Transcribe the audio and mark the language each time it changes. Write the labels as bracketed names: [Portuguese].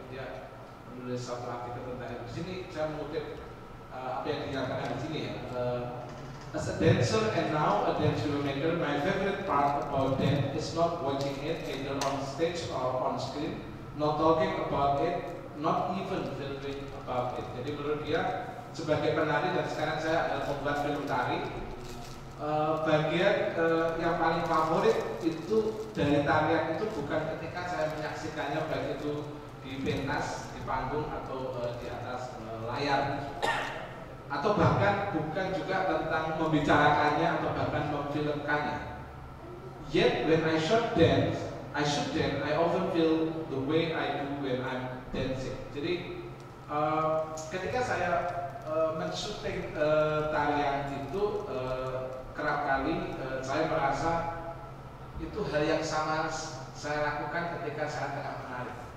[Indonesian] Dia menulis satu artikel tentang itu. Di sini saya mengutip apa yang dinyatakan di sini ya. [English] As a dancer and now a dance filmmaker, my favorite part about dance is not watching it either on stage or on screen, not talking about it, not even filming about it. [Indonesian] Jadi menurut dia sebagai penari, dan sekarang saya adalah pembuat film tari, bagian yang paling favorit itu dari tarian itu bukan ketika saya menyaksikannya baik itu di pentas, di panggung atau di atas layar, atau bahkan bukan juga tentang membicarakannya atau bahkan memfilmkannya. [English] Yet when I should dance, I often feel the way I do when I'm dancing. [Indonesian] Jadi ketika saya men-shooting tarian itu kerap kali saya merasa itu hal yang sama saya lakukan ketika saya tengah menari.